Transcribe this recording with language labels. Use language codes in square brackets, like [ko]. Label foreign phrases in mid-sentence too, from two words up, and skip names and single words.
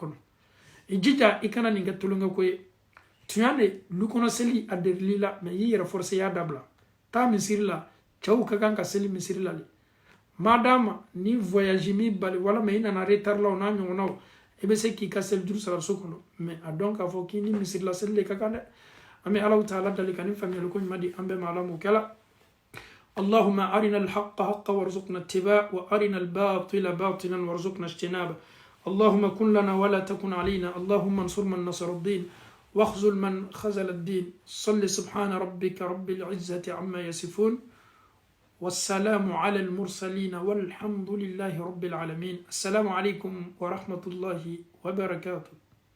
[bm] kɔnɔ i jija i kana nin kɛ tulonkɛ ko ye tiɲɛ de lukɔnɔ seli a delili la mɛ i y'i yɛrɛ forcer i y'a dabila taa misiri la cɛw ka kan ka seli misiri la de madama ni voyage mi bali walama i nana retard la o n'a ɲɔgɔnnaw i bɛ se k'i ka seli juru sara so kɔnɔ mɛ a dɔn k'a fɔ k'i ni misiri la seli de ka kan dɛ an bɛ alaw taala dali ka ni faamuyali ko ɲuman di an bɛɛ ma ala m'o kɛla [ar] اللهم أرنا الحق حقا وارزقنا اتباعه وأرنا الباطل باطلا وارزقنا اجتنابه اللهم كن لنا ولا تكن علينا اللهم انصر من نصر الدين واخذل من خذل الدين صل سبحان ربك رب العزة عما يصفون والسلام على المرسلين والحمد لله رب العالمين السلام عليكم ورحمة الله وبركاته